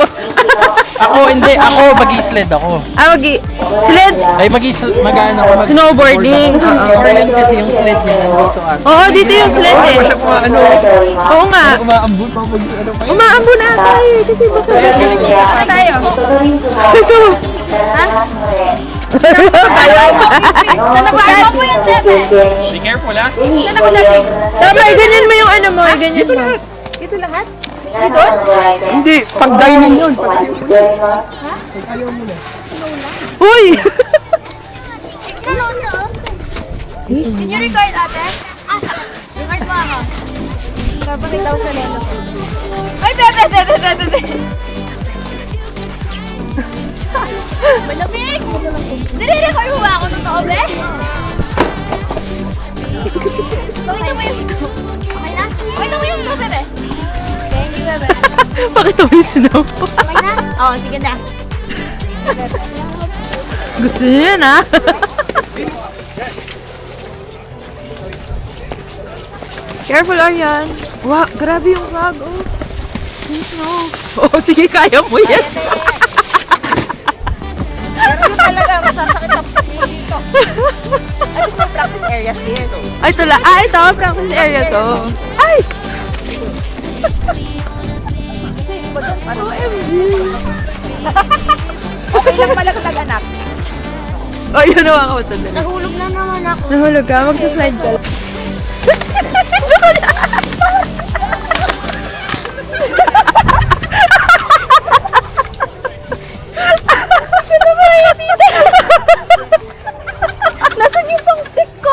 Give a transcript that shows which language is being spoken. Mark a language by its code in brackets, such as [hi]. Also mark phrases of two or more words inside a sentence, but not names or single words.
[tl] Ako, hindi. Ako, mag-sled ako. Ah, sled? Ay, mag-ano ako. Snowboarding. Si Orlan kasi yung sled niya nandito ata. Oo, dito yung sled eh. Ano? Oo nga. Umaambun pa mag ano pa yun. Umaambo na tayo eh, kasi basta Saan tayo. [ja] ドリンクが [tl] Ito. Ano po yung tebe? [en] Be careful ha. [tl] Tama, ganyan mo yung ano mo, ganyan mo. Ito lahat? [ja] 皆様のご来店 [tl] Hindi, pag dining yun. [ja] お待ちしております。 [tl] Uy! [en] Did you record ate? [tl] Record mo ako. Babalik daw sa lelo. Ay, bebe. Malamig! Nire-record mo ba ako? Totoo, be? Pakita mo yung snow. Okay na? Pakita mo yung snow, bebe. [en] Thank you, [tl] bebe. Pakita mo yung snow. Okay na? Oo, sige na. Gusto niyo yan, ah. Careful, Arian. Wow, grabe yung fog, oh. Yung snow. Oo, sige, kaya mo yan. Pero talaga, masasakit ang puso dito. Ay, gusto mo [en] practice areas here. [tl] Ay, ito lang. Ah, ito, [en] practice area [tl] to. Ay! OMG! Okay lang malaglag, anak. Oh, yun naman ako ito. Nahulog na naman ako. Nahulog ka, magsaslide ka. Nasaan yung pang stick ko?